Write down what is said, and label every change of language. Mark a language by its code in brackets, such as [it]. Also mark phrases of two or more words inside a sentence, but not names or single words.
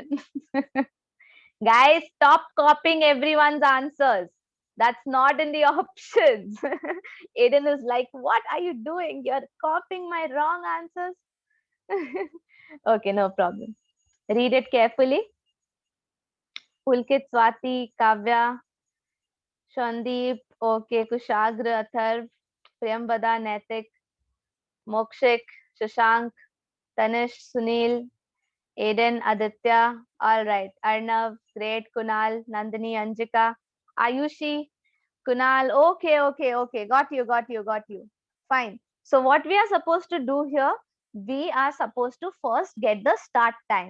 [en] Guys, stop copying everyone's answers. That's not in the options. Aiden is like, what are you doing? You're copying my wrong answers. Okay, no problem. Read it carefully. Pulkit, Swati, Kavya, Shandeep, okay, Kushagra, Atharv, Priyambada, Naitik, Mokshik, Shashank, Tanish, Sunil, Aiden, Aditya. All right. Arnav, great. Kunal, Nandini, Anjika, Ayushi, Kunal. Okay, okay, okay. Got you, got you, got you. Fine. So what we are supposed to do here, we are supposed to first get the start time.